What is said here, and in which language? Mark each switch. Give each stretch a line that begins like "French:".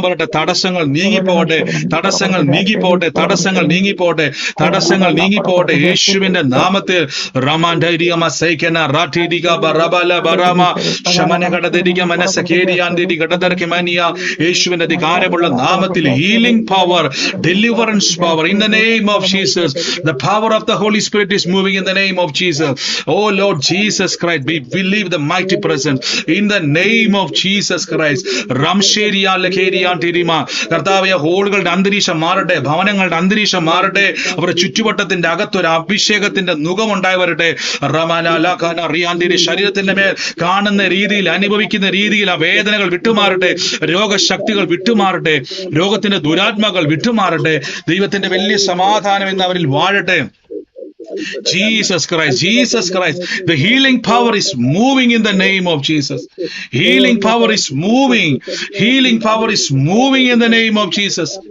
Malayalam: അങ്ങ് പറയട്ടെ, തടസ്സങ്ങൾ നീങ്ങിപ്പോട്ടെ, തടസ്സങ്ങൾ നീങ്ങിപ്പോട്ടെ, തടസ്സങ്ങൾ നീങ്ങിപ്പോട്ടെ, തടസ്സങ്ങൾ നീങ്ങിപ്പോട്ടെ. യേശുവിന്റെ നാമത്തിൽ റമാൻഡൈരിയമ സൈക്കന റാഠീരിക ബറബല ബറമ ശമനഘടതിരിക മനസ്സകേരിയാന്തിരി ഘടതർക്കിമനിയ. യേശുവിന്റെ അധികാരമുള്ള നാമത്തിൽ
English: Healing power, deliverance power in the name of Jesus. The power of the Holy Spirit is moving in the name of Jesus. Oh Lord Jesus Christ, we believe the mighty presence in the name of Jesus Christ. റംശേരിയ ലഖേരിയ ടിരിമ.
Malayalam: കർത്താവേ, ഹോളുകളുടെ അന്തരീക്ഷം മാറട്ടെ, ഭവനങ്ങളുടെ അന്തരീക്ഷം മാറട്ടെ, അവരുടെ ചുറ്റുവട്ടത്തിന്റെ അകത്തൊരു അഭിഷേകത്തിന്റെ നുഖമുണ്ടായി വരട്ടെ. റമന ലഖന റിയാന്തിരി. ശരീരത്തിന്റെ മേൽ കാണുന്ന രീതിയിൽ, അനുഭവിക്കുന്ന രീതിയിൽ ആ വേദനകൾ വിട്ടുമാറട്ടെ, രോഗശക്തികൾ വിട്ടുമാറട്ടെ, രോഗത്തിന്റെ ദുരാത്മാക്കൾ വിട്ടുമാറട്ടെ. ദൈവത്തിന്റെ വലിയ സമാധാനം ഇന്ന് അവരിൽ വാഴട്ടെ.
English: Jesus Christ, Jesus Christ. The healing power is moving in the name of Jesus. Healing power is moving. Healing power is moving in the name of Jesus.